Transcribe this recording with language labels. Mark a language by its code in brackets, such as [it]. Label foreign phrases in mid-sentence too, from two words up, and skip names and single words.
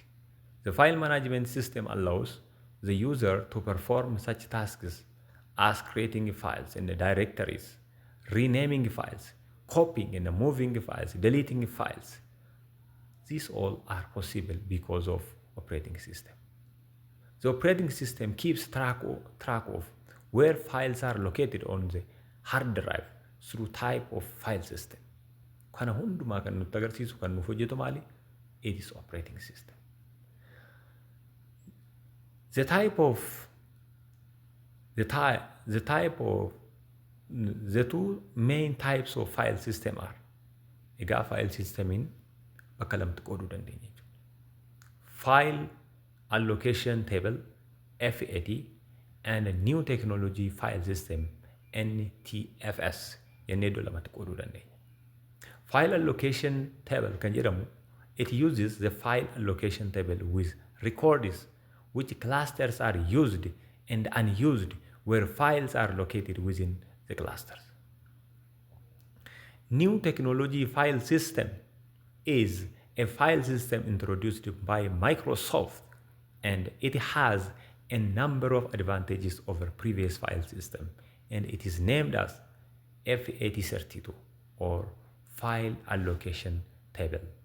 [en] The file management system allows the user to perform such tasks as creating files and the directories, renaming files, copying and moving files, deleting files. These all are possible because of operating system. The operating system keeps track of where files are located on the hard drive through type of file system. [om] Kana hundumaa kan nutti agarsiisu kan nuuf hojjetu maali? [en] It is operating system. The two main types of file system are [om] egaa file systemiin bakka lamatti qooduu dandeenya jechuudha. [en] File allocation table FAT and a new technology file system NTFS [om] jennee iddoo lamatti qooduu dandeenya. [en] File allocation table [om] kan jedhamu [en] it uses the file allocation table with records which clusters are used and unused where files are located within the clusters. New technology file system is a file system introduced by Microsoft and it has a number of advantages over previous file system and it is named as FAT32 or file allocation table.